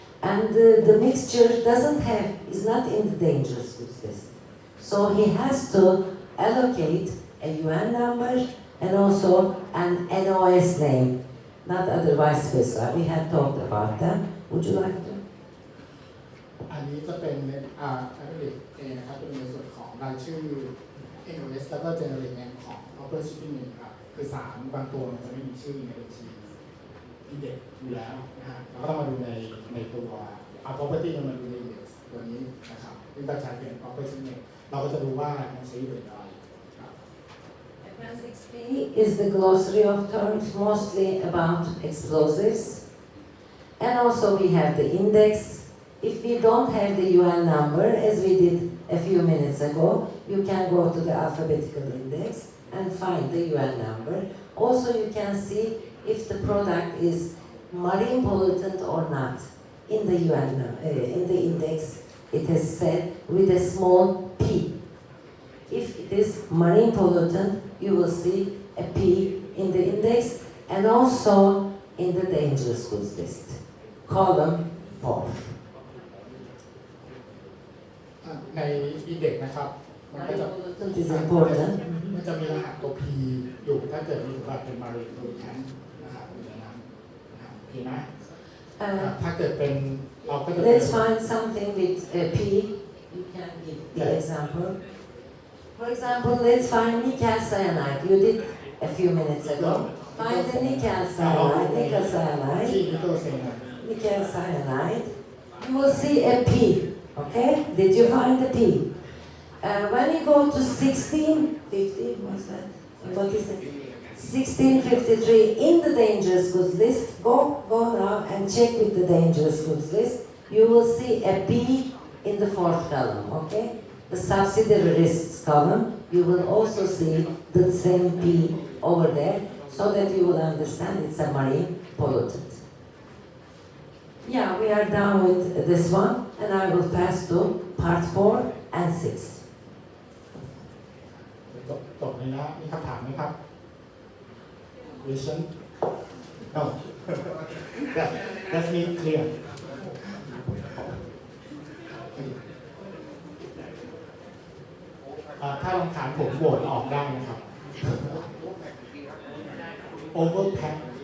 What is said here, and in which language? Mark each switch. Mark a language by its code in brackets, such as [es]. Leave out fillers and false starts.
[en] And the mixture is not in the dangerous goods list. So he has to allocate a UN number and also an NOS name, not otherwise specified. We had talked about them. Would you like to? [th] อันนี้จะเป็นAppendix A นะครับเป็นในส่วนของรายชื่อ NOS แล้วก็ Generic Name ของ Proper Shipping Name ครับคือสารบางตัวมันจะไม่มีชื่อในบัญชี Index อยู่แล้วนะฮะเราก็ต้องมาดูในตัว Property มันมาดูใน Index ตัวนี้นะครับซึ่งจะใช้เป็น Proper Shipping Name เราก็จะดูว่ามันใช้อยู่ในอะไร [en] Appendix B is the glossary of terms mostly about explosives. And also we have the index. If we don't have the UN number, as we did a few minutes ago, you can go to the alphabetical index and find the UN number. Also you can see if the product is marine pollutant or not. In the UN, in the index, it is said with a small p. If it is marine pollutant, you will see a P in the index and also in the dangerous goods list, column 4. [th] ใน Index นะครับมันก็จะ [en] Pollutant is important. [th] มันจะมีรหัสตัว P อยู่ถ้าเกิดมีว่าเป็น marine pollutant นะครับอยู่ในนั้นนะครับโอเคนะถ้าเกิดเป็นเราก็จะ [en] Let's find something with a P. You can give the example. For example, let's find nickel cyanide. You did a few minutes ago. Find the nickel cyanide. Nickel cyanide. You will see a P. Okay? Did you find the P? When you go to 1650, what's that? What is it? 1653 in the dangerous goods list. Go now and check with the dangerous goods list. You will see a P in the 4th column. Okay? The subsidiary risks column, you will also see the same P over there so that you will understand it's a marine pollutant. Yeah, we are done with this one and I will pass to part 4 and 6. [th] จบเลยนะมีคำถามไหมครับ [en] Question? No. That's me clear. [th] ถ้ารำคาญผมโหวตออกได้นะครับ overpack